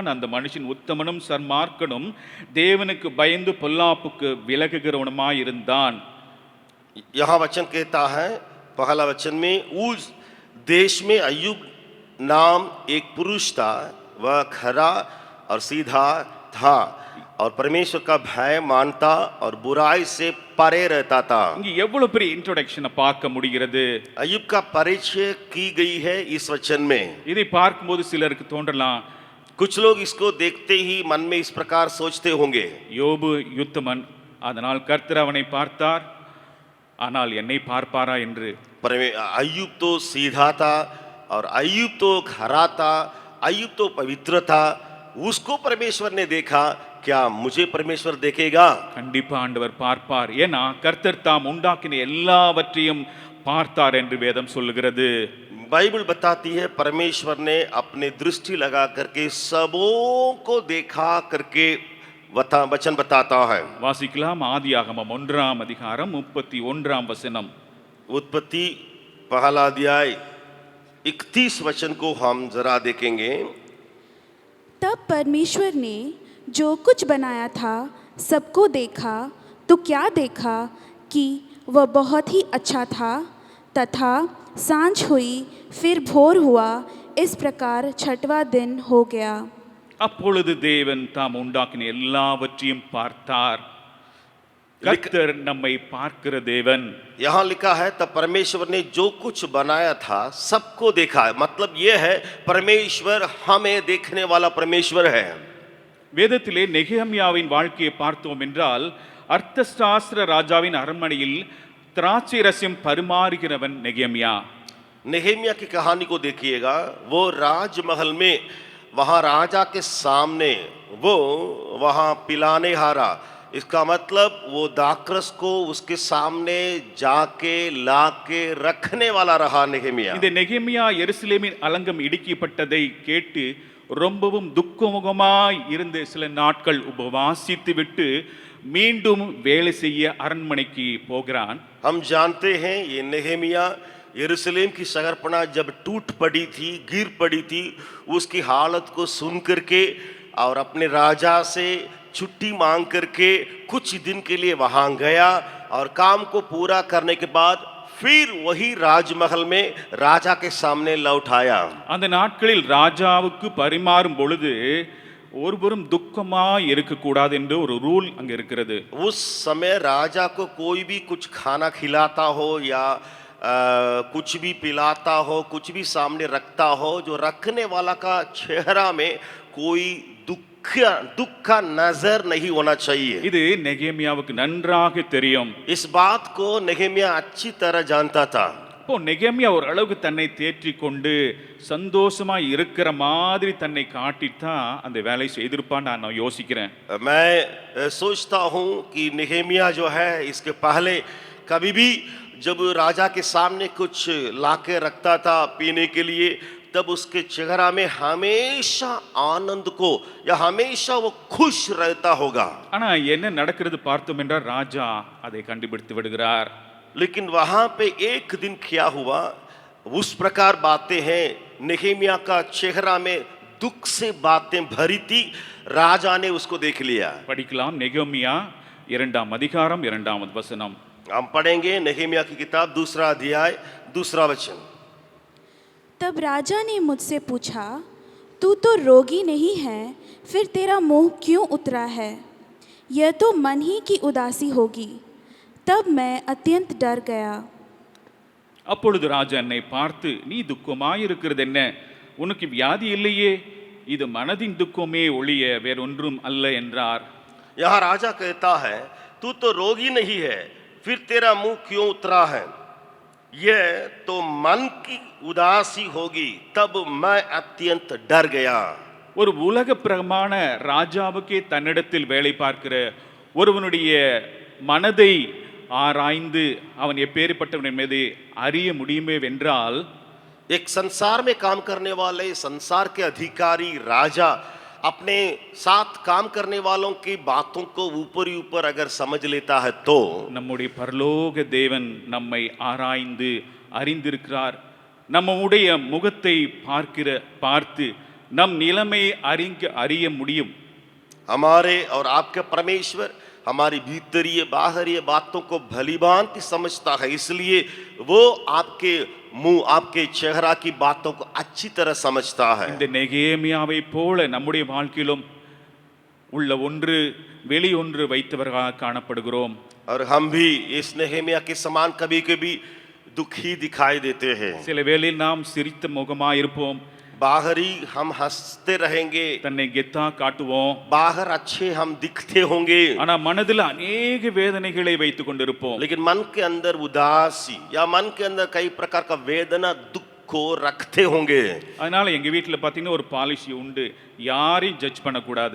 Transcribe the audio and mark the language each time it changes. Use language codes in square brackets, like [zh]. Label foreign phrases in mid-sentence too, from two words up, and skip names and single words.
[ta] அந்த மனுஷன் உத்தமனும் சர்மார்க்கனும் தேவனுக்கு பயந்து பொல்லாப்புக்கு விலகுகிறவனுமாய் இருந்தான். [hi] यहाँ वचन कहता है 1 वचन में, उस देश में अय्यूब नाम एक पुरुष था. वह खरा और सीधा था और परमेश्वर का भय मानता और बुराई से परे रहता था. [ta] இங்க எவ்வளவு பெரிய இன்ட்ரோடக்ஷனை பார்க்க முடிகிறது. [hi] अय्यूब का परिचय की गई है इस वचन में. [ta] இதை பார்க்கும்போது சிலருக்கு தோன்றலாம், [hi] कुछ लोग इसको देखते ही मन में इस प्रकार सोचते होंगे, [ta] யோபு யுத்தமன், அதனால் கர்த்தர் அவனை பார்த்தார், ஆனால் என்னை பார்ப்பாரா என்று. [hi] अय्यूब तो सीधा था और अय्यूब तो खरा था, अय्यूब तो पवित्र था, उसको परमेश्वर ने देखा, क्या मुझे परमेश्वर देखेगा? [ta] கண்டிப்பா ஆண்டவர் பார்ப்பார். ஏன்னா கர்த்தர் தாம் உண்டாக்கின எல்லாவற்றையும் பார்த்தார் என்று வேதம் சொல்லுகிறது. [hi] बाइबल बताती है परमेश्वर ने अपने दृष्टि लगा करके सबों को देखा करके वचन बताता है। [ta] வாசிக்கலாம் ஆதியாகமம் 1ஆம் அதிகாரம் 31ஆம் வசனம். [hi] उत्पत्ति पहला अध्याय 31 वचन को हम जरा देखेंगे। तब परमेश्वर ने जो कुछ बनाया था सबको देखा, तो क्या देखा कि वह बहुत ही अच्छा था। तथा सांझ हुई, फिर भोर हुआ, इस प्रकार छठवां दिन हो गया। [ta] அப்பொழுது தேவன் தாம் உண்டாக்கின எல்லாவற்றையும் பார்த்தார். கர்த்தர் நம்மை பார்க்கிற தேவன். [hi] यहाँ लिखा है तब परमेश्वर ने जो कुछ बनाया था सबको देखा है, मतलब यह है परमेश्वर हमें देखने वाला परमेश्वर है। [ta] வேதத்திலே நெகேமியாவின் வாழ்க்கையை பார்த்தோம் என்றால், அர்த்தசாஸ்திர ராஜாவின் அரண்மனையில் திராட்சை ரசம் பரிமாறுகிறவன் நெகேமியா. [hi] नेहेमिया की कहानी को देखिएगा, वो राजमहल में वहाँ राजा के सामने वो वहाँ पिलाने हारा, इसका मतलब वो दाखरस को उसके सामने जाके लाके रखने वाला रहा नेहेमिया। [ta] இந்த நெகேமியா எருசலேமின் அலங்கம் இடிக்கப்பட்டதை கேட்டு ரொம்பவும் துக்கமுகமாய் இருந்து சில நாட்கள் உபவாசித்து விட்டு மீண்டும் வேலை செய்ய அரண்மனைக்கு போகிறான். [hi] हम जानते हैं ये नेहेमिया यरूशलेम की शहरपना जब टूट पड़ी थी, गिर पड़ी थी, उसकी हालत को सुन करके और अपने राजा से छुट्टी मांग करके कुछ दिन के लिए वहां गया और काम को पूरा करने के बाद फिर वही राजमहल में राजा के सामने लौट आया। [ta] அந்த நாட்களில் ராஜாவுக்கு பரிமாறும் பொழுது ஒருவரும் துக்கமாய் இருக்கக்கூடாது என்று ஒரு ரூல் அங்க இருக்கிறது. [hi] उस समय राजा को कोई भी कुछ खाना खिलाता हो या कुछ भी पिलाता हो, कुछ भी सामने रखता हो, जो रखने वाला का चेहरा में कोई दुख का नजर नहीं होना चाहिए। [ta] இது நெகேமியாவுக்கு நன்றாக தெரியும். [hi] इस बात को नेहेमिया अच्छी तरह जानता था। [ta] இப்போ நெகேமியா ஒரு அளவுக்கு தன்னை தேற்றி கொண்டு சந்தோஷமா இருக்கிற மாதிரி தன்னை காட்டித்தான் அந்த வேலை செய்திருப்பான்னு நான் யோசிக்கிறேன். [hi] मैं सोचता हूँ कि नेहेमिया जो है इसके पहले कभी भी जब राजा के सामने कुछ लाके रखता था पीने के लिए, तब उसके चेहरा में हमेशा आनंद को या हमेशा वो खुश रहता होगा। [ta] ஆனா என்ன நடக்கிறது பார்த்தோம் என்றால் ராஜா அதை கண்டுபிடித்து விடுகிறார். [hi] लेकिन वहां पे एक दिन क्या हुआ, उस प्रकार बातें हैं, नेहेमिया का चेहरा में दुख से बातें भरी थी, राजा ने उसको देख लिया। [ta] படிக்கலாம் நெகேமியா 2ஆம் அதிகாரம் 2ஆம் வசனம். [hi] हम पढ़ेंगे नेहेमिया की किताब 2 अध्याय 2 वचन। तब राजा ने मुझसे पूछा, तू तो रोगी नहीं है, फिर तेरा मुंह क्यों उतरा है? यह तो मन ही की उदासी होगी। तब मैं अत्यंत डर गया। [ta] அப்பொழுது ராஜா என்னை பார்த்து, நீ துக்கமாயிருக்கிறது என்ன? உனக்கு வியாதி இல்லையே, இது மனதின் துக்கமே ஒழிய வேறொன்றும் அல்ல என்றார். [hi] यहाँ राजा कहता है, तू तो रोगी नहीं है, फिर तेरा मुंह क्यों उतरा है? यह तो मन की उदासी होगी। तब मैं अत्यंत डर गया। [ta] ஒரு உலக பிரமாண ராஜாவுக்கே தன்னிடத்தில் வேலை பார்க்கிற ஒருவனுடைய மனதை ஆராய்ந்து அவன் எப்பேற்பட்டவன் என்பதை அறிய முடியுமே வென்றால், [hi] एक संसार में काम करने वाले संसार के अधिकारी राजा अपने साथ काम करने वालों की बातों को ऊपर ही ऊपर अगर समझ लेता है तो [ta] நம்முடைய பரலோக தேவன் நம்மை ஆராய்ந்து அறிந்திருக்கிறார். நம்முடைய முகத்தை பார்த்து நம் நிலைமை அறிய முடியும். [hi] हमारे और आपके परमेश्वर हमारी भीतरीय बाहरीय बातों को भलीभांति समझता है, इसलिए वो आपके मुंह आपके चेहरा की बातों को अच्छी तरह समझता है। [ta] இந்த நெகேமியாவை போல நம்முடைய வாழ்க்கையிலும் உள்ள ஒன்று வெளி ஒன்று வைத்தவர்களாக காணப்படுகிறோம். [hi] और हम भी इस नेहेमिया के समान कभी कभी दुखी दिखाई देते हैं। [ta] சில வேளையில் நாம் சிரித்த முகமாய் இருப்போம், [hi] बाहरी हम हंसते रहेंगे, [ta] தன்னை கெத்தா காட்டுவோம். [hi] बाहर अच्छे हम दिखते होंगे, [ta] ஆனா மனதில் अनेक வேதனைகளை வைத்துக் கொண்டிருப்போம். [hi] लेकिन मन के अंदर उदासी या मन के अंदर कई प्रकार का वेदना दुख को रखते होंगे। [ta] அதனால எங்க வீட்டுல பாத்தீங்கன்னா ஒரு பாலிசி உண்டு, யாரையும் ஜட்ஜ் பண்ணக்கூடாது.